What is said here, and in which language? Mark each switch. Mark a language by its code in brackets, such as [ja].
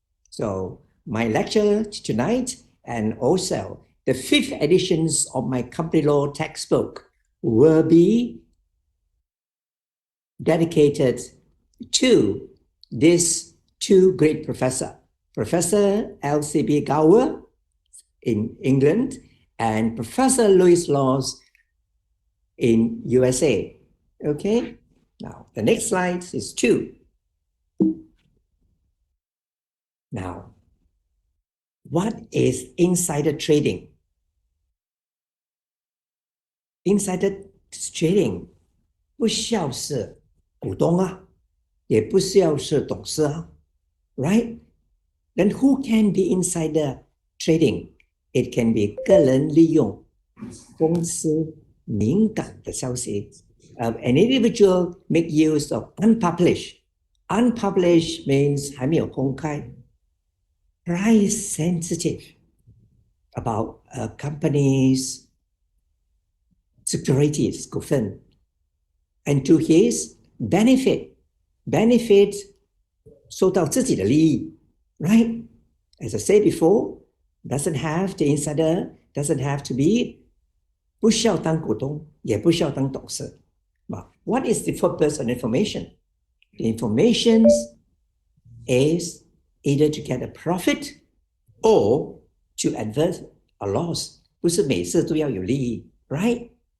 [en] So my lecture tonight, and also the 5th editions of my company law textbook, will be dedicated to these two great professors, Professor LCB Gower in England and Professor Louis Laws in USA. Okay, now the next slide is 2. Now, what is insider trading? [zh] Insider trading 不需要是股东啊，也不需要是董事啊， right? [en] Then who can be insider trading? It can be [zh] 个人利用公司敏感的消息. [en] An individual make use of unpublished. Unpublished means [zh] 还没有公开. [en] Price sensitive about a company's securities [zh] 股份, [en] and to his benefit [zh] 受到自己的利益, [en] right? As I said before, doesn't have the insider, doesn't have to be [zh] 不需要当股东，也不需要当董事. [en] But what is the purpose of information? The information is either to get a profit or to avert a loss. [zh] 不是每次都要有利益, right?